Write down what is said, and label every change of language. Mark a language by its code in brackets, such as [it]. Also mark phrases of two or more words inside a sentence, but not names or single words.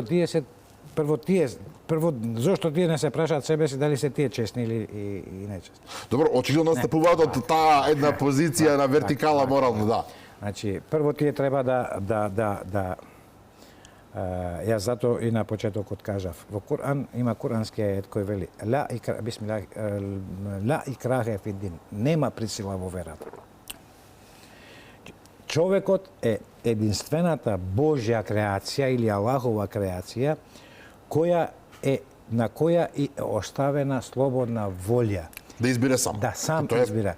[mk] Прво, зошто тие не се прашаат себе си дали се тие честни или и нечестни? Добро, очигледно настапуваат од таа една позиција на вертикала морално, да. Значи, прво тие треба да јас зато и на почетокот кажав. Во Куран има курански ајет кој вели [ar] لا إكراه في الدين. [mk] Нема присила во верата. Човекот е единствената Божја креација или Аллахова креација на која е оставена слободна волја. Да избере сам. Да, сам избира.